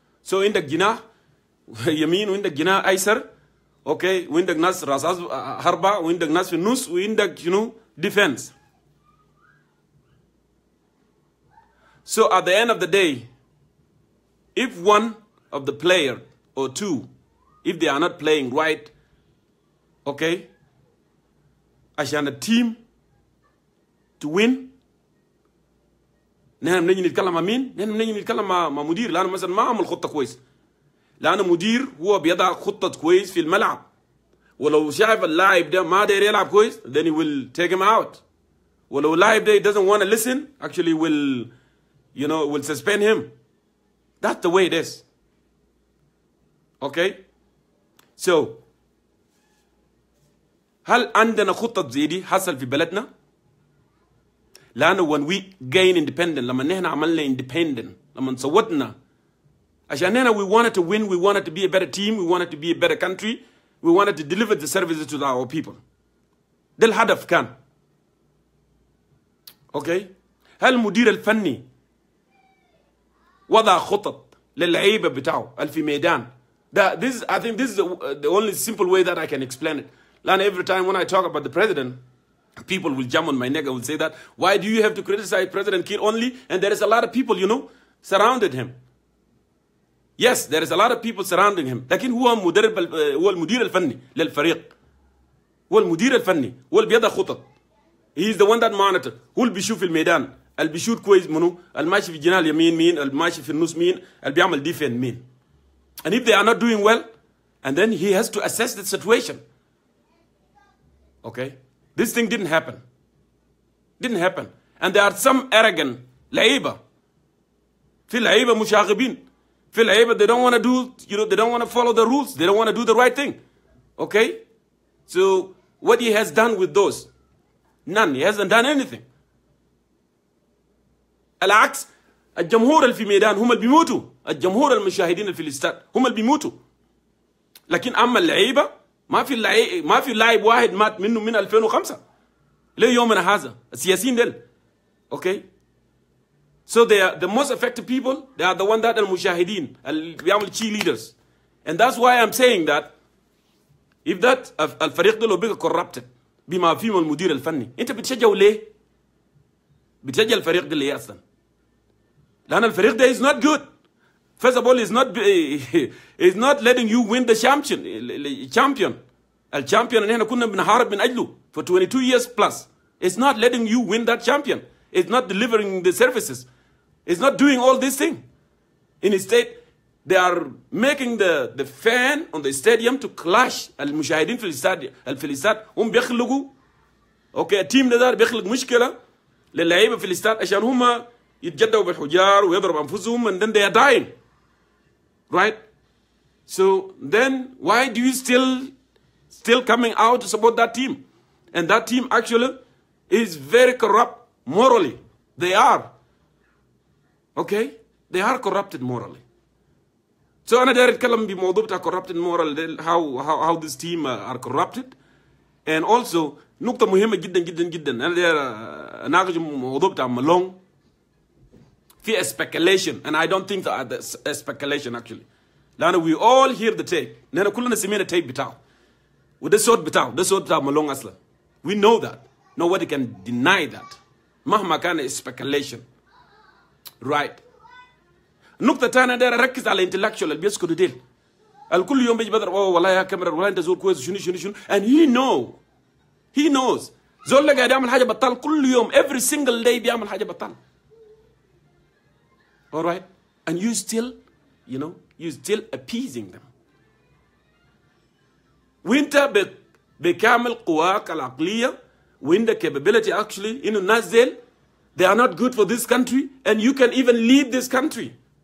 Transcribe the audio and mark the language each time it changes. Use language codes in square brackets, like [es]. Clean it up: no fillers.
[ar] سو عندك جناح يمين وعندك جناح ايسر، اوكي، وعندك ناس راس هربة وعندك ناس في النص وعندك شنو ديفنس. [en] So at the end of the day, if one of the player or two, if they are not playing right, okay, [ar] عشان التيم [en] to win، [ar] نحن بنيجي نتكلم مع مين؟ نحن بنيجي نتكلم مع مدير، لأنه مثلا ما عمل خطة كويس. لأن مدير هو بيضع خطة كويس في الملعب، ولو شايف اللاعب ده ما داير يلعب كويس [en] then he will take him out. [ar] ولو اللاعب ده [en] doesn't want to listen actually will suspend him. That's the way it is. Okay? So [ar] هل عندنا خطة زي دي حصل في بلدنا؟ لأنه [en] when we gain independent، [ar] لما نحن عملنا independent، لما صوتنا عشان نحن [en] we wanted to win, we wanted to be a better team, we wanted to be a better country, we wanted to deliver the services to our people. [ar] ده الهدف كان. اوكي هل المدير الفني وضع خطط للعيبه بتاعه في ميدان؟ [en] I think this is the only simple way that I can explain it. And every time when I talk about the president, people will jump on my neck and will say that, why do you have to criticize President Kiir only? And there is a lot of people, you know, surrounded him. Yes, there is a lot of people surrounding him. [ar] لكن هو المدير الفني للفريق. هو المدير الفني. هو اللي بيضع خطط. [en] He is the one that monitor. [ar] هو اللي بيشوف في الميدان. اللي بيشوف كويس منو. الماشي في الجناح اليمين مين. الماشي في النص مين. اللي بيعمل ديفين مين. [en] And if they are not doing well, and then he has to assess the situation. Okay? This thing didn't happen. Didn't happen. And there are some arrogant لعيبة. [ar] في لعيبة مشاغبين. في لعيبة [en] they don't want to do, you know, they don't want to follow the rules. They don't want to do the right thing. Okay? So what he has done with those? None. He hasn't done anything. [ar] العكس الجمهور اللي في ميدان هم اللي بيموتوا. الجمهور المشاهدين اللي في الاستاد هم اللي بيموتوا. لكن اما اللعيبه ما في لاعب واحد مات منه من 2005 ليومنا هذا السياسيين دول. [en] Okay? So they are the most affected people. They are the one that [ar] المشاهدين اللي بيعملوا [en] cheerleaders. And that's why I'm saying that if that [ar] الفريق ده لو بقى corrupted بما فيهم المدير الفني انت بتشجعه ليه؟ بتشجع الفريق ده ليه اصلا؟ لأن الفريق ده [en] is not good. First of all, is not letting you win the champion. [ar] الشامبيون اللي احنا كنا بنحارب من أجله [en] for 22 years plus. It's not letting you win that champion. It's not delivering the services. It's not doing all this thing. Instead, they are making the fan on the stadium to clash. [ar] المشاهدين في الاستاد هم بيخلقوا اوكي التيم ده بيخلق مشكلة للعيبة في الاستاد عشان هم يتجدوا بالحجار ويضربوا أنفسهم [en] and then they are dying. Right? So then why do you still coming out to support that team? And that team actually is very corrupt morally. They are. Okay? They are corrupted morally. So [ar] أنا داير أتكلم بموضوع بتاع [en] corrupted moral how this team are corrupted. And also [ar] نقطة مهمة جدا جدا جدا أنا داير أناقش موضوع بتاع مالون في speculation [en] and I don't think that that's a speculation actually. لأنه we all hear the tape. [ar] نحن كلنا سمعنا tape بتاعه. وده صوت بتاع مالون أصلا. [en] We know that. Nobody can deny that. [ar] مهما كان speculation. [en] Right. [ar] النقطة الثانية داير أركز على intellectual اللي بيسكتوا ديل. الكل يوم بيجي بدر والله يا كاميرا والله أنت زول كويس شنو [en] and he knows. [ar] زول اللي قاعد يعمل حاجة بطال كل يوم [en] every single day [ar] بيعمل حاجة بطال. [en] All right? And you still, you're still appeasing them. [ar] وانت بكامل قواك العقلية وانت [en] capability actually [ar] إنه الناس ديل [en] they are not good for this country and you can even lead this country.